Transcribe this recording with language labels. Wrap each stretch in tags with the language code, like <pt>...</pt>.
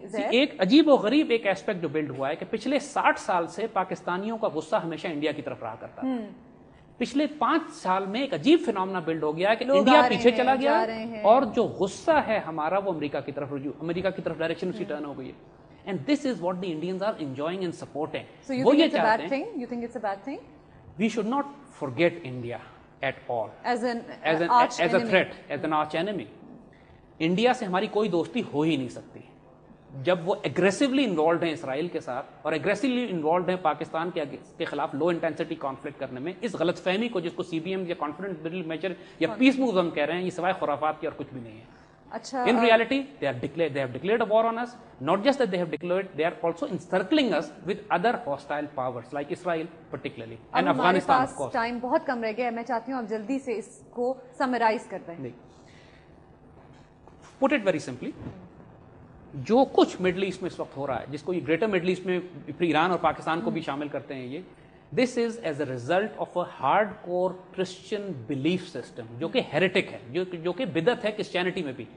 <ur>ایک عجیب و غریب ایک ایسپیکٹ جو بلڈ ہوا ہے کہ پچھلے 60 سال سے پاکستانیوں کا غصہ ہمیشہ انڈیا کی طرف رہا کرتا تھا. پچھلے 5 سال میں ایک عجیب فینومنا بلڈ ہو گیا ہے کہ انڈیا پیچھے چلا گیا اور جو غصہ ہے ہمارا وہ امریکہ کی طرف رجوع, امریکہ کی طرف ڈائریکشن اسی ٹرن ہو گئی ہے.</ur> <en>And this is what the Indians are enjoying and supporting.</en> <ur>وہ یہ چاہتے ہیں,</ur> <en>you think it's a bad thing? we should not forget India at all as a threat, as an arch enemy.</en> <ur>India سے ہماری کوئی دوستی ہو ہی نہیں سکتی جب وہ اگریسولی انوالوڈ ہیں اسرائیل کے ساتھ اور اگریسولی انوالوڈ ہیں پاکستان کے خلاف لو انٹینسٹی کانفلکٹ کرنے میں. اس غلط فہمی کو جس کو سی بی ایم یا کانفیڈنس بلڈنگ میجر یا پیس مووز ہم کہہ رہے ہیں, یہ سوائے خرافات کی اور کچھ بھی نہیں ہے.</ur> <en>In reality, they have declared a war on us. Not just that they have declared, they are also encircling us with other hostile powers like Israel particularly and Afghanistan of course.</en> <ur>Time بہت کم رہ گیا ہے, میں چاہتی ہوں آپ جلدی سے اس کو سمرائز کر دیں.</ur> <en>Put it very simply,</en> <ur>جو کچھ مڈل ایسٹ میں اس وقت ہو رہا ہے, جس کو یہ گریٹر مڈل ایسٹ میں ایران اور پاکستان کو بھی شامل کرتے ہیں, یہ</ur> <en>this is as a result of a hardcore Christian belief system</en> <ur>جو کہ ہیریٹک ہے, جو کہ بدعت ہے کرسچینٹی میں بھی.</ur>